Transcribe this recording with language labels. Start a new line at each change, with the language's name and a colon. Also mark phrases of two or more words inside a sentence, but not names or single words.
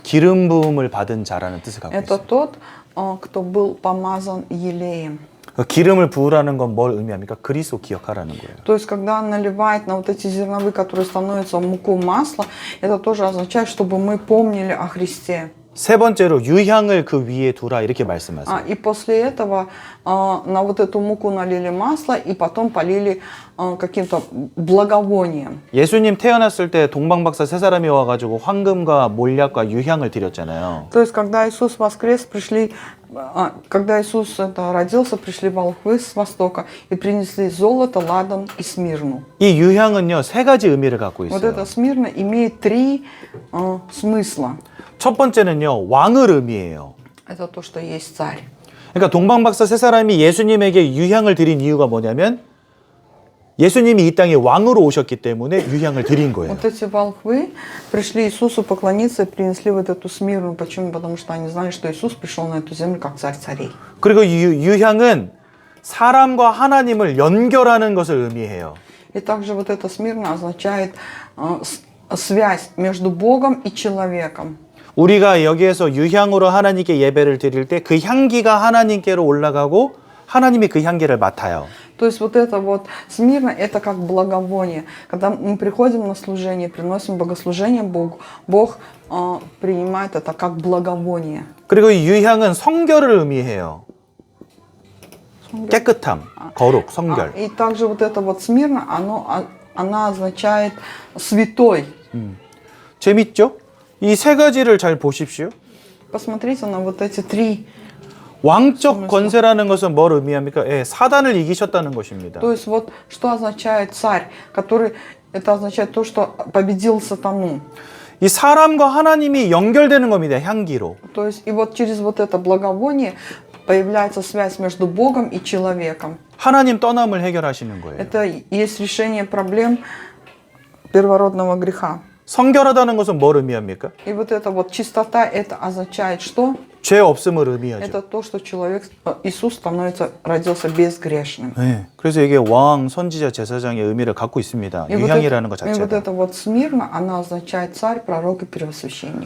Korean: 기름 부음을 받은 자라는 뜻을 갖고
Russian: Это
Korean: 있어요.
Russian: тот, кто был помазан елеем.
Korean: 기름을 부으라는 건 뭘 의미합니까? 그리스도 기억하라는 거예요.
Russian: То есть, когда он наливает на вот эти зерновые, которые становятся в муку масла, это тоже означает, чтобы мы помнили о Христе.
Korean: 세 번째로 유향을 그 위에 두라 이렇게 말씀하세요.
Russian: И после этого на вот эту муку налили масло и потом полили каким-то благовонием.
Korean: 예수님 태어났을 때 동방박사 세 사람이 와가지고 황금과 몰약과 유향을 드렸잖아요.
Russian: То есть, когда Иисус воскрес, когда Иисус родился, пришли волхвы с востока и принесли золото, ладан и смирну.
Korean: 이 유향은요 세 가지 의미를 갖고
Russian: Вот
Korean: 있어요.
Russian: это смирно имеет три смысла.
Korean: 첫 번째는요 왕을 의미해요.
Russian: Это то, что есть царь.
Korean: 그러니까 동방박사 세 사람이 예수님에게 유향을 드린 이유가 뭐냐면 예수님이 이 땅에 왕으로 오셨기 때문에 유향을 드린 거예요.
Russian: Вот эти волхвы пришли Иисусу поклониться и принесли вот эту смирну. Почему? Потому что они знали, что Иисус пришел на эту землю как царь царей.
Korean: 그리고 유향은 사람과 하나님을 연결하는 것을 의미해요.
Russian: И также вот эта смирна означает связь между Богом и человеком.
Korean: 우리가 여기에서 유향으로 하나님께 예배를 드릴 때 그 향기가 하나님께로 올라가고 하나님이 그 향기를 맡아요.
Russian: То есть вот это вот смирно, это как благовоние. Когда мы приходим на служение, приносим богослужение Богу, Бог принимает это как благовоние.
Korean: 그리고 이 유향은 성결을 의미해요. 깨끗함, 거룩, 성결.
Russian: И также вот это вот смирно, она означает святой.
Korean: 재밌죠? 이 세 가지를 잘 보십시오.
Russian: Посмотрите на вот эти три.
Korean: 왕적 권세라는 것은 뭘 의미합니까? 예, 사단을 이기셨다는 것입니다.
Russian: То есть вот что означает царь, который, это означает то, что победил сатану.
Korean: 이 사람과 하나님이 연결되는 겁니다. 향기로.
Russian: То есть и вот через вот это благовоние появляется связь между Богом и человеком.
Korean: 하나님 떠남을 해결하시는 거예요.
Russian: Это есть решение проблем первородного греха.
Korean: 성결하다는 것은 뭘 의미합니까?
Russian: И вот эта вот чистота, это означает что?
Korean: 죄 없음을 의미하죠.
Russian: Это то, что человек, Иисус родился безгрешным.
Korean: 네, 그래서 이게 왕, 선지자, 제사장의 의미를 갖고 있습니다. 유향이라는 것
Russian: И вот
Korean: 자체가.
Russian: это вот смирно, она означает царь, пророк и первосвященник.